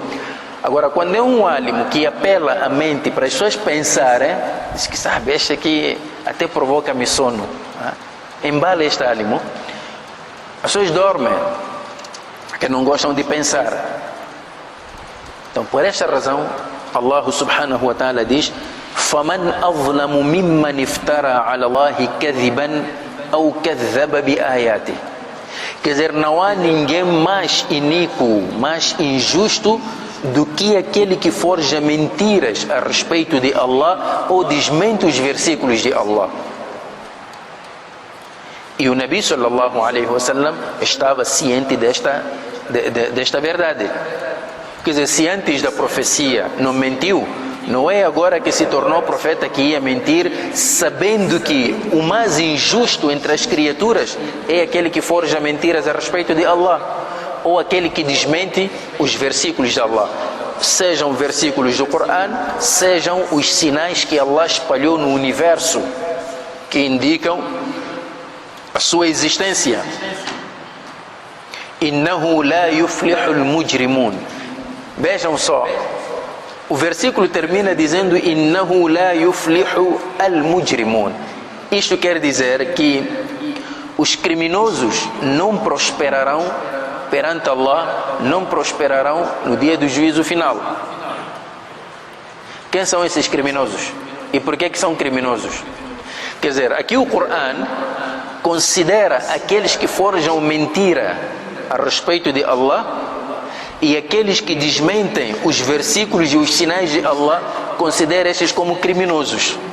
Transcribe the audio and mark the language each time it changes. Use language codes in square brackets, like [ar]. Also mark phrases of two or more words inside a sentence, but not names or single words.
[pt] Agora, quando é um álimo que apela a mente para as pessoas pensarem, diz que sabe, este aqui até provoca-me sono. Embala este álimo, as pessoas dormem, porque não gostam de pensar. Então, por esta razão, [ar] الله سبحانه وتعالى diz: فَمَنْ أَظْلَمُ مِمَّنِ افْتَرَى عَلَى اللَّهِ كَذِبًا أَوْ كَذَّبَ بِآيَاتِهِ. [pt] Quer dizer, não há ninguém mais iníquo, mais injusto do que aquele que forja mentiras a respeito de Allah ou desmente os versículos de Allah. E o Nabi [ar] صلى الله عليه وسلم [pt] estava ciente desta verdade. Quer dizer, se antes da profecia não mentiu, não é agora que se tornou profeta que ia mentir, sabendo que o mais injusto entre as criaturas é aquele que forja mentiras a respeito de Allah, ou aquele que desmente os versículos de Allah, sejam versículos do Corão, sejam os sinais que Allah espalhou no universo, que indicam a sua existência. [ar] إنه لا يفلح المجرمون. [pt] Vejam só, o versículo termina dizendo: [ar] إنه لا يفلح المجرمون. [pt] Isto quer dizer que os criminosos não prosperarão perante Allah, não prosperarão no dia do juízo final. Quem são esses criminosos? E por que são criminosos? Quer dizer, aqui o Corão considera aqueles que forjam mentira a respeito de Allah, e aqueles que desmentem os versículos e os sinais de Allah, considera estes como criminosos.